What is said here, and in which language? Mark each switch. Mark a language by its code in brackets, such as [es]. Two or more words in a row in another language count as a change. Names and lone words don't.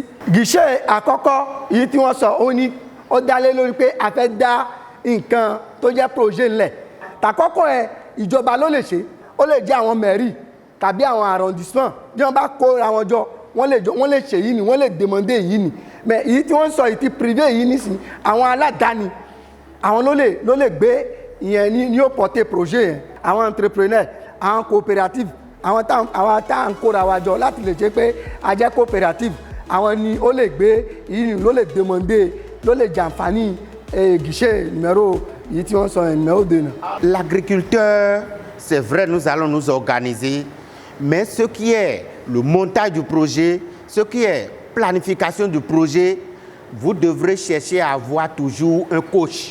[yo] Guichet àkọ́kọ́ yìí tí wọ́n sọ ó dá lé lórí pé a fẹ́ dá nǹkan tó jẹ́ projet ńlẹ̀ tàkọ́kọ́ ẹ̀ ìjọba ló lè ṣe ó lè jẹ́ àwọn mairie tàbí àwọn arrondissement bí wọ́n bá kóra wọn jọ wọ́n lè ṣe yìí ni wọ́n lè demander yìí ni mais èyí tí wọ́n sọ yìí ti privé yìí nísìn àwọn aládàáni àwọn ló lè gbé ìyẹn ní yóò [fr] porter projet [yo] yẹn àwọn entrepreneur àwọn coopérative àwọn tá à ń kóra wa jọ láti lè ṣe pé a jẹ́ coopérative àwọn ni ó lè gbé yìí ni ló lè demander ló lè jàǹfààní [fr] guichet numéro. L'agriculteur, c'est vrai, nous allons nous organiser, mais ce qui est le montage du projet, ce qui est planification du projet, vous devrez chercher à avoir toujours un coach.